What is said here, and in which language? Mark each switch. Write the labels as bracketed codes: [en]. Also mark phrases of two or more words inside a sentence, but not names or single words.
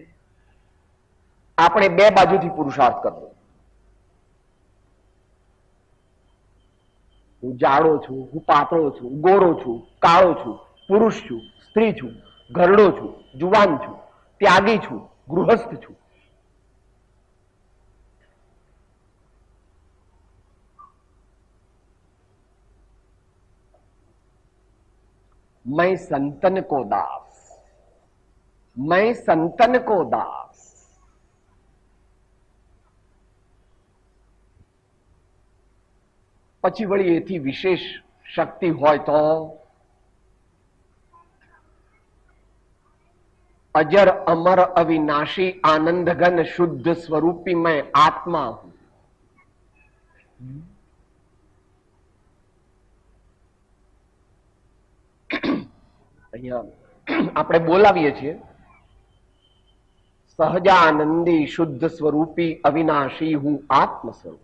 [gu] આપણે બે બાજુથી પુરુષાર્થ કરવો. હું જાડો છું, હું પાતળો છું, ગોરો છું, કાળો છું, પુરુષ છું, સ્ત્રી છું, ઘરડો છું, જુવાન છું, ત્યાગી છું, ગૃહસ્થ છું. [hi] मैं संतन को दास, मैं संतन को दास. [gu] પછી વળી એથી વિશેષ શક્તિ હોય તો [hi] अजर अमर अविनाशी आनंद घन शुद्ध स्वरूपी मैं आत्मा हूं. [gu] અહીંયા આપણે બોલાવીએ છીએ સહજાનંદી શુદ્ધ સ્વરૂપી અવિનાશી હું આત્મ સ્વરૂપ.